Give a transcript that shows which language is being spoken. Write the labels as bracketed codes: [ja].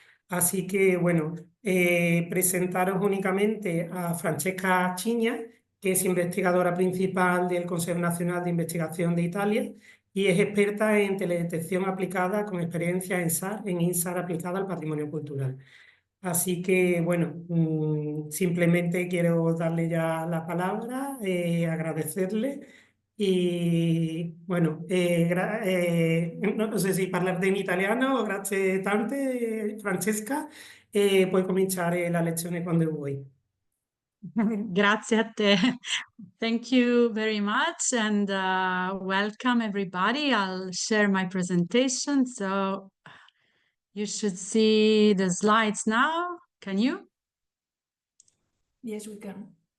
[es] Así que, bueno, presentaros únicamente a Francesca Chiña, que es investigadora principal del Consejo Nacional de Investigación de Italia y es experta en teledetección aplicada con experiencia en InSAR aplicada al patrimonio cultural. Así que, bueno, simplemente quiero darle ya la palabra, agradecerle e, bueno, [it] non so se parlare in italiano, grazie tante Francesca, e puoi cominciare la lezione quando vuoi. Grazie a te. [en] Thank you very much and welcome everybody. I'll share my presentation. So you should see the slides now. Can you? Yes, we can.